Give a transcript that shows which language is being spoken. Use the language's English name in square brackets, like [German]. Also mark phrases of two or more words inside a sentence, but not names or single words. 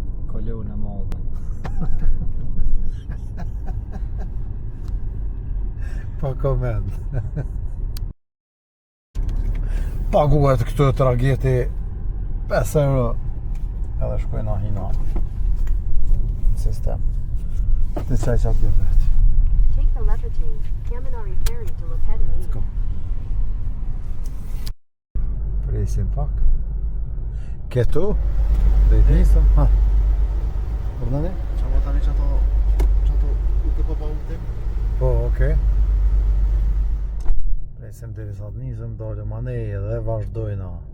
[Albanian] Kolona madhe. Pa koment. Paguhet këtë trageti pesë euro. Edhe shkojna hina. Sistem. Në qaj që atje vetë. [English] Take the Lepajin, Kaminari Ferry to Lepedini. Let's go. [Albanian] Presim pak. Ketu? Dhe i nisëm? Ha. Kur në ne? Qa ma tani që ato, që ato u të pa pa u të? Po, okej. Presim deri sa të nisëm, dalëm anej dhe vazhdojna.